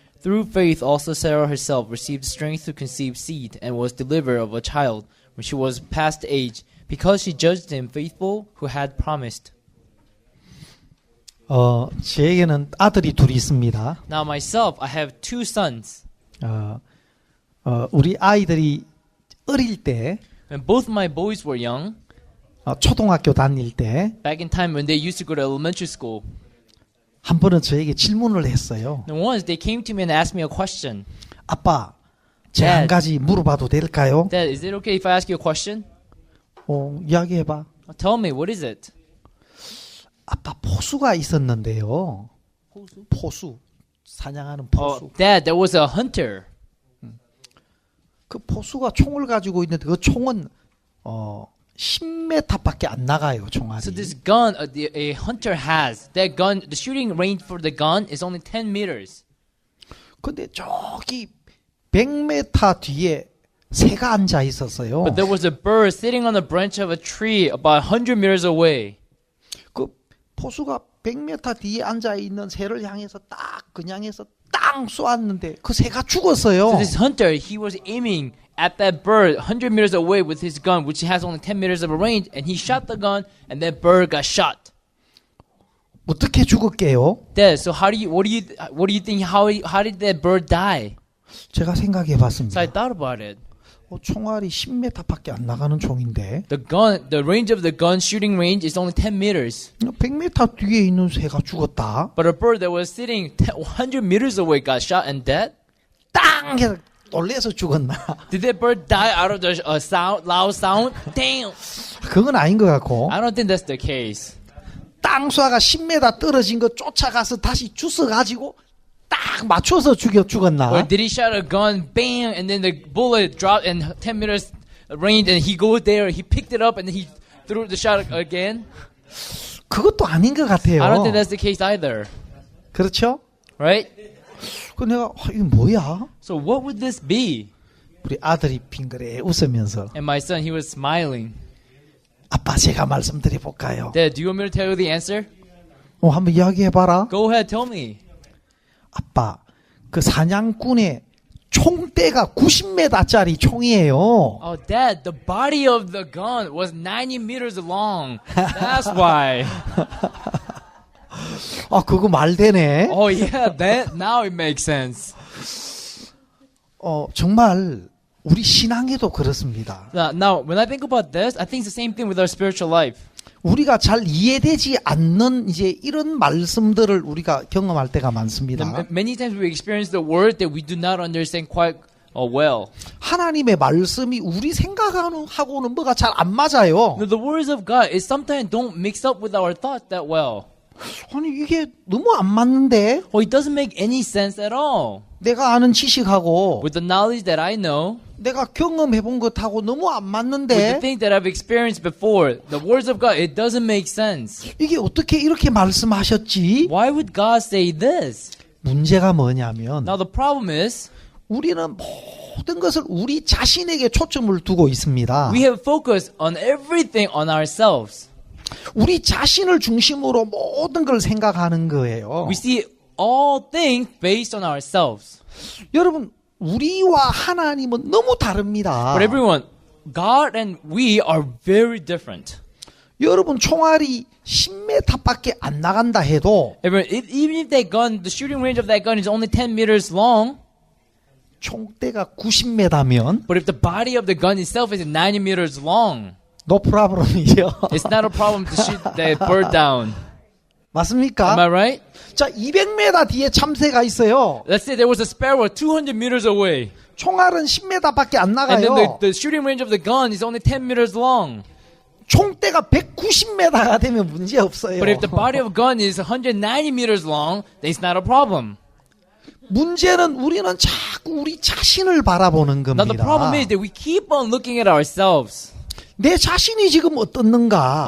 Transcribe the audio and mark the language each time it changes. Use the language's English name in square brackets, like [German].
[English] Through faith also Sarah herself received strength to conceive seed and was delivered of a child when she was past age, because she judged him faithful who had promised. [Korean] 제에게는 아들이 둘이 있습니다. [English] Now myself, I have two sons. [Korean] 우리 아이들이 어릴 때, [English] When both my boys were young, [Korean] 초등학교 다닐 때, [English] back in time when they used to go to elementary school, [Korean] 한 번은 저에게 질문을 했어요. [English] and once they came to me and asked me a question. [Korean] 아빠, 제가 한 가지 물어봐도 될까요? [English] Dad, is it okay if I ask you a question? [Korean] 이야기해봐. [English] Tell me, what is it? [Korean] 아빠, 포수가 있었는데요. 포수. 사냥하는 포수. [English] Dad, there was a hunter. [Korean] 그 포수가 총을 가지고 있는데 그 총은 10m밖에 안 나가요, 총알이. [English] So this gun a hunter has, that gun, the shooting range for the gun is only 10 meters. [Korean] 근데 저기 100m 뒤에 새가 앉아 있었어요. [English] But there was a bird sitting on the branch of a tree about 100 meters away. [Korean] 그 포수가 100m 뒤에 앉아 있는 새를 향해서 딱 그냥 해서 땅 쏘았는데 그 새가 죽었어요. [English] So this hunter, he was aiming at that bird 100 meters away with his gun, which has only 10 meters of a range, and he shot the gun, and that bird got shot. [Korean] 어떻게 죽을게요? [English] Dad, so what do you think? How did that bird die? [Korean] 제가 생각해 [English] So [Korean] 봤습니다. [English] I thought about it. [Korean] 총알이 10m밖에 안 나가는 총인데 [English] The range of the gun shooting range is only 10 meters. [Korean] 100m 뒤에 있는 새가 죽었다. [English] But a bird that was sitting 100 meters away got shot and dead. [Korean] 땅 해서 놀래서 죽었나? [English] Did that bird die out of the loud sound? Damn! [Korean] 그건 아닌 것 같고 [English] I don't think that's the case. [Korean] 땅 쏴가 10m 떨어진 거 쫓아가서 다시 주워가지고 딱 맞춰서 죽었나? [English] Or did he shot a gun, bang, and then the bullet dropped in 10 meters range, and he goes there, he picked it up, and then he threw the shot again? [Korean] 그것도 아닌 것 같아요. [English] I don't think that's the case either. [Korean] 그렇죠? [English] Right? [Korean] 그 내가 이거 뭐야? [English] So what would this be? [Korean] 우리 아들이 빙그레 웃으면서 [English] And my son, he was smiling. [Korean] 아빠 제가 말씀드려볼까요? [English] Dad, do you want me to tell you the answer? [Korean] 한번 이야기해봐라. [English] Go ahead, tell me. [Korean] 아빠 그 사냥꾼의 총대가 90m짜리 총이에요. [English] Oh, Dad, the body of the gun was 90 meters long. That's why. [Korean] 그거 말 되네. [English] Oh, yeah, that now it makes sense. [Korean] 정말 우리 신앙에도 그렇습니다. [English] Now, when I think about this, I think it's the same thing with our spiritual life. [Korean] 우리가 잘 이해되지 않는 이제 이런 말씀들을 우리가 경험할 때가 많습니다. [English] Many times we experience the word that we do not understand quite well. [Korean] 하나님의 말씀이 우리 생각하고는 뭐가 잘 안 맞아요. [English] The words of God is sometimes don't mix up with our thoughts that well. [Korean] 아니 이게 너무 안 맞는데? [English] It doesn't make any sense at all. [Korean] 내가 아는 지식하고 [English] With the knowledge that I know, [Korean] 내가 경험해본 것하고 너무 안 [English] with the [Korean] 맞는데 [English] things that I've experienced before, the words of God, it doesn't make sense. [Korean] 이게 어떻게 이렇게 말씀하셨지? [English] Why would God say this? [Korean] 문제가 뭐냐면 [English] Now the problem is, [Korean] 우리는 모든 것을 우리 자신에게 초점을 두고 있습니다. [English] we have focused on everything on ourselves. [Korean] 우리 자신을 중심으로 모든 걸 생각하는 거예요. [English] We see all things based on ourselves. [Korean] 여러분, 우리와 하나님은 너무 다릅니다. [English] But everyone, God and we are very different. [Korean] 여러분 총알이 10m밖에 안 나간다 해도 [English] Even if that gun, the shooting range of that gun is only 10 meters long, [Korean] 총대가 90m면 [English] but if the body of the gun itself is 90 meters long, no problem이죠. it's not a problem to shoot that bird down. [Korean] 맞습니까? [English] Am I right? [Korean] 자, 200m 뒤에 참새가 있어요. [English] Let's say there was a sparrow 200 meters away, [Korean] 총알은 10m밖에 안 [English] and then [Korean] 나가요. [English] the shooting range of the gun is only 10 meters long. [Korean] 총대가 190m가 되면 문제 없어요. [English] But if the body of a gun is 190 meters long, then it's not a problem. [Korean] 문제는 우리는 자꾸 우리 자신을 바라보는 [English] Now the problem [Korean] 겁니다. [English] is that we keep on looking at ourselves. [Korean] 내 자신이 지금 어떻는가?